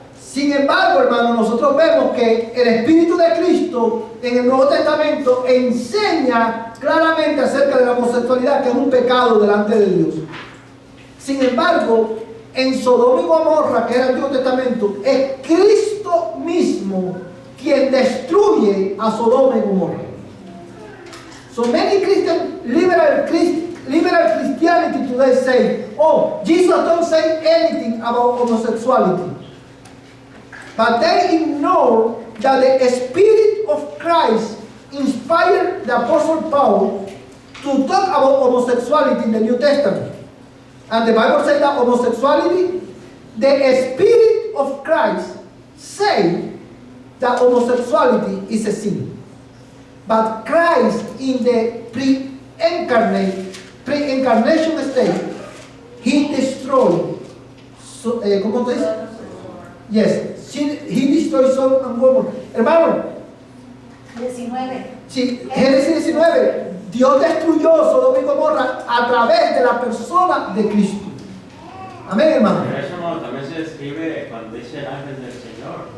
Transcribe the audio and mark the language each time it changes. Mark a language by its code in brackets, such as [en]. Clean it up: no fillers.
[es] Sin embargo, hermanos, nosotros vemos que el Espíritu de Cristo en el Nuevo Testamento enseña claramente acerca de la homosexualidad, que es un pecado delante de Dios. Sin embargo, en Sodoma y Gomorra, que es el Antiguo Testamento, es Cristo mismo quien destruye a Sodoma y Gomorra. [en] So many Christian liberal Christianity today say, oh, Jesus don't say anything about homosexuality. But they ignore that the Spirit of Christ inspired the Apostle Paul to talk about homosexuality in the New Testament. And the Bible says that homosexuality, the Spirit of Christ say that homosexuality is a sin. But Christ in the pre-incarnation state, He destroyed, [es] ¿cómo te dice? [en] Yes. He destroyed Sodom and Gomorrah. [es] Hermano, 19. sí, Génesis 19, Dios destruyó Sodoma y Gomorra a través de la persona de Cristo. Amén, hermano. Pero eso no, también se describe cuando dice el ángel del Señor.